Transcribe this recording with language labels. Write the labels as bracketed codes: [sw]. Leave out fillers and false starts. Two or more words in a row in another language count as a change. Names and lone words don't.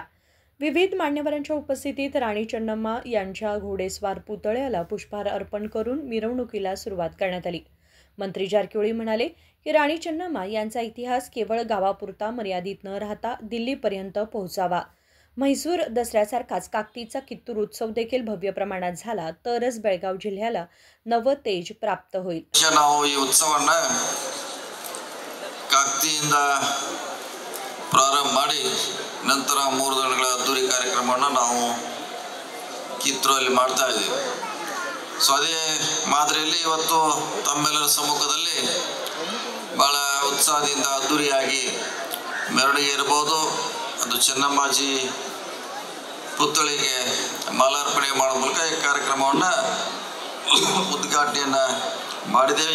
[mr] विविध मान्यवरांच्या उपस्थितीत राणी चन्नम्मा यांच्या घोडेस्वार पुतळ्याला पुष्पहार अर्पण करून मिरवणुकीला सुरुवात करण्यात आली। मंत्री जारकिहोळी म्हणाले की राणी चन्नम्मा यांचा इतिहास केवळ गावापुरता मर्यादित न राहता दिल्लीपर्यंत पोहोचावा। म्हैसूर दसऱ्यासारखाच काकतीचा कित्तूर उत्सव देखील भव्य प्रमाणात झाला तरच बेळगाव जिल्ह्याला नव तेज प्राप्त होईल। [kn] ನಾವು ಈ ಉತ್ಸವನ್ನ ಕಾಕತಿಯಿಂದ ಪ್ರಾರಂಭ ಮಾಡಿ ನಂತರ 3 ದಿನಗಳ ಅದ್ದೂರಿ ಕಾರ್ಯಕ್ರಮವನ್ನು ನಾವು ಕಿತ್ತೂರಲ್ಲಿ ಮಾಡ್ತಾ ಇದ್ದೀವಿ। ಸೊ ಅದೇ ಮಾದರಿಯಲ್ಲಿ ಇವತ್ತು ತಮ್ಮೆಲ್ಲರ ಸಮ್ಮುಖದಲ್ಲಿ ಬಹಳ ಉತ್ಸಾಹದಿಂದ ಅದ್ದೂರಿಯಾಗಿ ಮೆರವಣಿಗೆ ಇರಬಹುದು, ಅದು ಚೆನ್ನಮ್ಮಾಜಿ ಪುತ್ಥಳಿಗೆ ಮಾಲಾರ್ಪಣೆ ಮಾಡುವ ಮೂಲಕ ಈ ಕಾರ್ಯಕ್ರಮವನ್ನು ಉದ್ಘಾಟನೆಯನ್ನು ಮಾಡಿದ್ದೇವೆ।